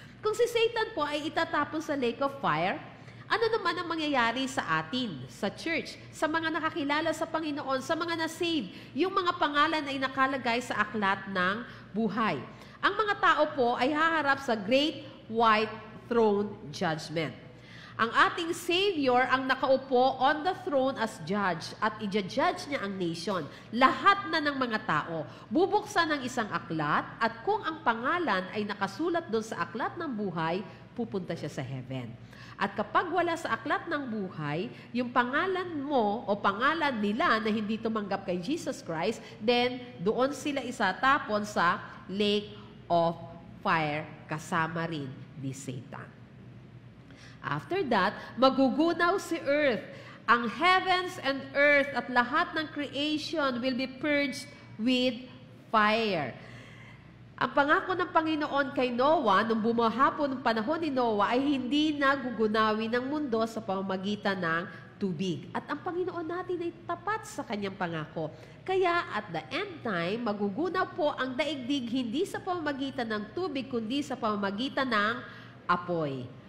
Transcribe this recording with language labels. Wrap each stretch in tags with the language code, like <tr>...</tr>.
<tl>Kung si Satan po ay itatapon sa lake of fire, ano naman ang mangyayari sa atin, sa church, sa mga nakakilala sa Panginoon, sa mga na-save, yung mga pangalan ay nakalagay sa aklat ng buhay. Ang mga tao po ay haharap sa Great White Throne Judgment. Ang ating Savior ang nakaupo</tl> <en>on the throne as judge</en> <tl>at i-judge niya ang nation. Lahat na ng mga tao. Bubuksan ng isang aklat at kung ang pangalan ay nakasulat doon sa aklat ng buhay, pupunta siya sa heaven. At kapag wala sa aklat ng buhay, yung pangalan mo o pangalan nila na hindi tumanggap kay Jesus Christ, then doon sila isatapon sa lake of fire kasama rin ni Satan.</tl> <en>After that, magugunaw si earth. Ang heavens and earth at lahat ng creation will be purged with fire.</en> <tl>Ang pangako ng Panginoon kay Noah, nung bumahapon ng panahon ni Noah, ay hindi na gugunawin ng mundo sa pamamagitan ng tubig. At ang Panginoon natin ay tapat sa kanyang pangako. Kaya</tl> <en>at the end time,</en> <tl>magugunaw po ang daigdig hindi sa pamamagitan ng tubig, kundi sa pamamagitan ng apoy.</tl>